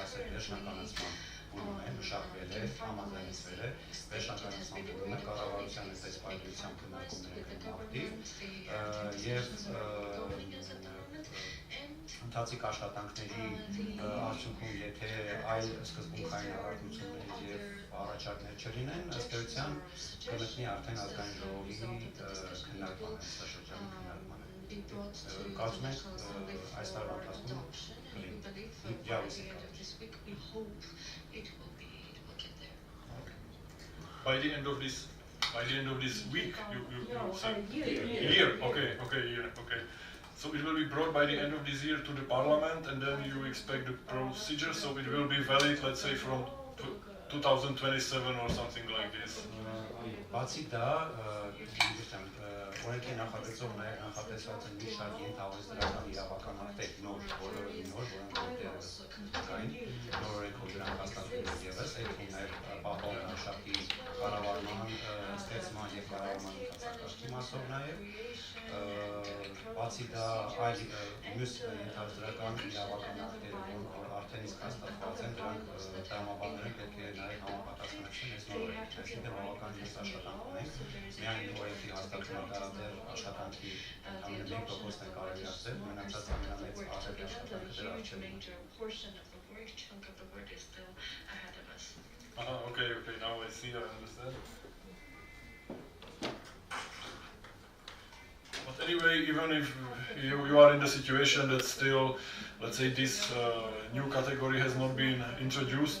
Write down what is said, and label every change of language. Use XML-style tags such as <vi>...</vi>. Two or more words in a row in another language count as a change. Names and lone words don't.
<hy>ասել վերջնականացման փուլում է, մշակվել է, համաձայնեցվել է, վերջնականացման փուլում է, կառավարության այս պայմանությամբ քննարկումները կնքվի եւ ընթացիկ աշխատանքների արդյունքում, եթե այլ սկզբունքային առարկություններ եւ առաջարկներ չլինեն, ըստ էության կմտնի արդեն ազգային ժողովի քննարկման, նստաշրջանի քննարկմանը։ Կարծում ենք այս տարվա ընթացքում</hy> <en>By the end of this week, you said year. Okay. So it will be brought by the end of this year to the parliament, and then you expect the procedure. So it will be valid, let's say, from 2027 or something like this.</en> <hy>Բացի դա, օրենքի նախագծով նաև նախատեսված են մի շարք ենթահորիզոնական իրավական ակտեր նոր, որոնք դեռևս կային, նոր օրենքով դրանք հաստատվել են ևս, այդ նաև պահպանող լանդշաֆտի կառավարման, ստեղծման եւ կառավարման ընթացակարգի մասով նաև, բացի դա այլ մյուս ենթահորիզոնական իրավական ակտերը, որ արդեն իսկ հաստատված են, դրանք տրամաբանները պետք է նաև համապատասխանեցնեն այս նոր օրենքին, այսինքն բավական մեծ աշխատանք ունենք, միայն օրենքի հաստատումը դեռ աշխատանքի ամենամեծ 1%-ն է կարելի ասել, մնացած ամենամեծ ահռելի աշխատանքը դեռ առջևում է։</hy> <en>Okay, now I see, I understand. But anyway, even if you are in the situation that still, let's say, this new category has not been introduced</en>